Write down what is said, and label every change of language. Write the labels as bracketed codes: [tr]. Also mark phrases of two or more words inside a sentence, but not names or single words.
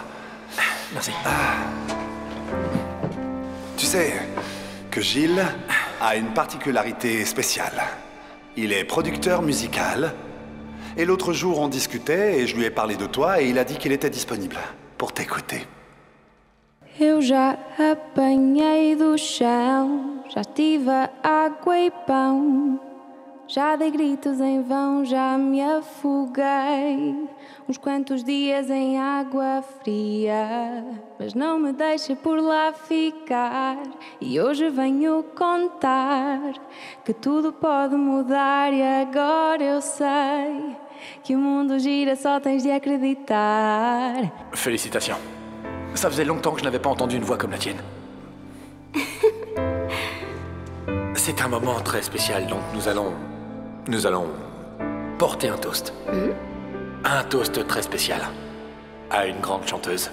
[fr] Merci. Tu sais que Gilles a une particularité spéciale. Il est producteur musical. Et l'autre jour, on discutait et je lui ai parlé de toi et il a dit qu'il était disponible pour t'écouter. [pt] Eu já apanhei do chão, já tive água e pão, já dei gritos em vão, já me afoguei uns quantos dias em água fria, mas não me deixei por lá ficar e hoje venho contar que tudo pode mudar e agora eu sei que o mundo gira, só tens de acreditar. [fr] Félicitations. Ça faisait longtemps que je n'avais pas entendu une voix comme la tienne. C'est un moment très spécial, donc nous allons porter un toast. Un toast très spécial. À une grande chanteuse.